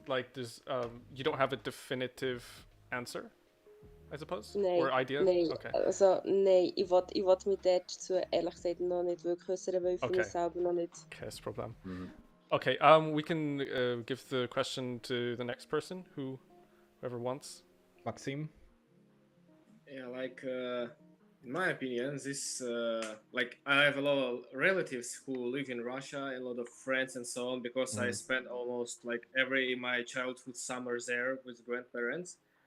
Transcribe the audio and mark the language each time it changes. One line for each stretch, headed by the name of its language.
English: Like, you don't have a definitive answer, I suppose?
German: Nein,
English: or idea?
German: Nein,
English: okay.
German: Also nein, ich will mich dazu ehrlich gesagt noch nicht wirklich äußern, weil ich für mich selber noch nicht...
English: Okay, that's a problem. Okay, we can give the question to the next person, whoever wants. Maksym? Yeah, like, in my opinion, this, like, I have a lot of relatives who live in Russia, a lot of friends and so on, because I spent almost, like, my childhood summer there with grandparents.